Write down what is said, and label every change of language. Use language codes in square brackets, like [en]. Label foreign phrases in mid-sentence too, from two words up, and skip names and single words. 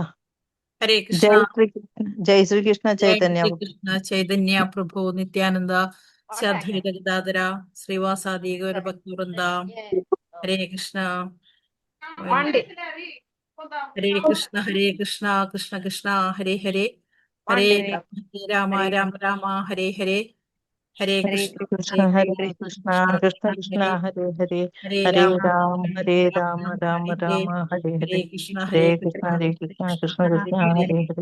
[sa] ഹരേ കൃഷ്ണ. ജയ് ശ്രീകൃഷ്ണ ചൈതന്യ. കൃഷ്ണ ചൈതന്യ പ്രഭു നിത്യാനന്ദ ശ്രീ അദ്വൈത ഗദാധര ശ്രീവാസാദി ഗൗരഭക്തവൃന്ദ. ഹരേ കൃഷ്ണ. ഹരേ കൃഷ്ണ ഹരേ കൃഷ്ണ കൃഷ്ണ കൃഷ്ണ ഹരേ ഹരേ, ഹരേ രാമ രാമ രാമ ഹരേ ഹരേ. ഹരേ കൃഷ്ണ ഹരേ കൃഷ്ണ കൃഷ്ണ കൃഷ്ണ ഹരേ ഹരേ, ഹരേ രാമ രാമ രാമ ഹരേ ഹരേ. ഹരേ കൃഷ്ണ കൃഷ്ണ കൃഷ്ണ ഹരേ ഹരേ,